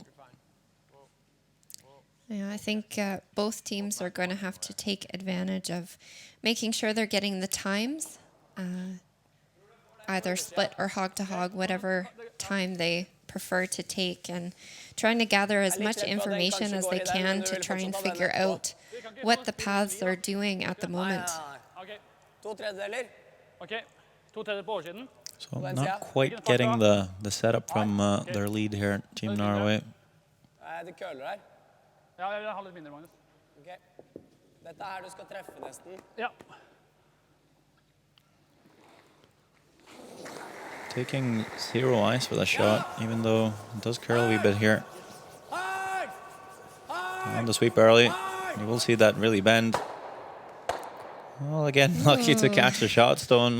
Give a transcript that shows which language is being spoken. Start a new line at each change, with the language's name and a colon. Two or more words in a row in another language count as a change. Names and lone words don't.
English: Yeah, I think both teams are going to have to take advantage of making sure they're getting the times, either split or hog to hog, whatever time they prefer to take, and trying to gather as much information as they can to try and figure out what the paths are doing at the moment. Okay. 2/3.
Norwegian: Okay. 2/3 på oversiden.
English: So not quite getting the setup from their lead here at Team Norway.
Norwegian: Det køler her. Ja, jeg vil ha litt mindre, Magnus. Ok. Dette her du skal treffe nesten. Ja.
English: Taking 0 ice with a shot, even though it does curl a wee bit here. On the sweep early. You will see that really bend. Well, again, lucky to catch the shot, Stone.